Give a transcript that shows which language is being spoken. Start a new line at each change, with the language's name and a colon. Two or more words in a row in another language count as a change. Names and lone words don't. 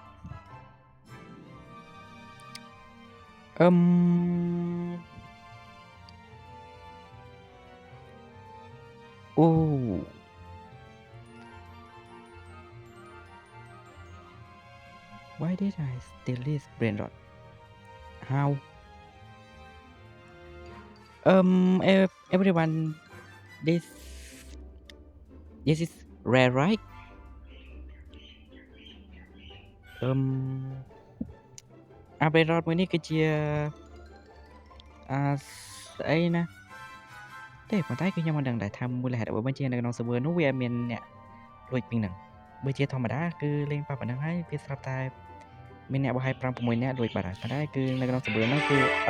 English: oh why did I steal this brain rot how everyone this is rare right brain rot
Khmer: មួយនេះគឺជាស្អីណាទេប៉ុន្តែគឺខ្ញុំមិនដឹងដែរថាមូលហេតុអ្វីបានជានៅក្នុង server នោះវាមានអ្នកលួចពីហ្នឹងបើជាធម្ម តាគឺលេងប៉ះប៉ុណ្ណឹងហើយវាស្រាប់តែមានអ្នកបោះឲ្យ5 6នាក់លួចបាត់ហើយប៉ុន្តែគឺនៅក្នុង server ហ្នឹងគឺអ